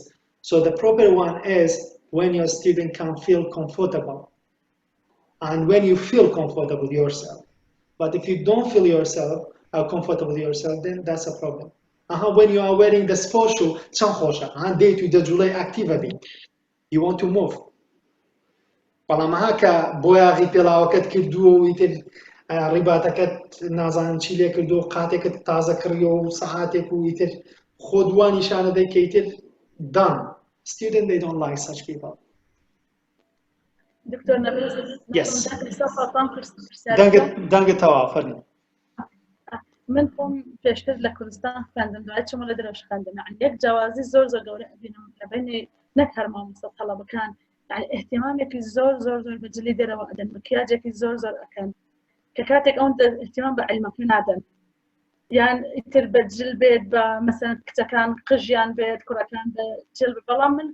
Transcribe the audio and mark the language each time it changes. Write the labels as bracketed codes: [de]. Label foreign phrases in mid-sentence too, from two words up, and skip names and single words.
[en] So the proper one is when your student can feel comfortable and when you feel comfortable yourself. But if you don't feel yourself comfortable yourself, then that's a problem. When you are wearing the sport shoe, and day to the July activity, you want to move. [ckb] بەڵام هاکە بۆیە ڕیپێڵاوەکەت کردووە و ئیتر ڕیباتەکەت نازانم چی لێ کردو و قاتێکت تازە کڕیەوە و سەعاتێک و ئیتر خۆ دوان نیشانە دەی کە ئیتر done. [en] Student, they don't like such people. [ar] دكتور نبيل [en] Yes. [ckb] دەنگتەوە فەرمی. من خۆم پێشتر لە کوردستان خوێندم دوای چوومە لە دەرەوش خوێندم یعنی یەک جیاوازی زۆر گەورە ئەبینم لەبینی نەک هەر مامۆستا تەڵەبەکان يعني اهتمامێکی زۆر بەجلی دەرەوە ئەدەن مکیاجێکی زۆر ئەکەن کە کاتێک ئەوەن اهتمام بە عیلمەکە نادەن یان ئیتر بەجل بێت بە مەسەن کچەکان قژیان بێت کوڕەکان بە جل بەڵام من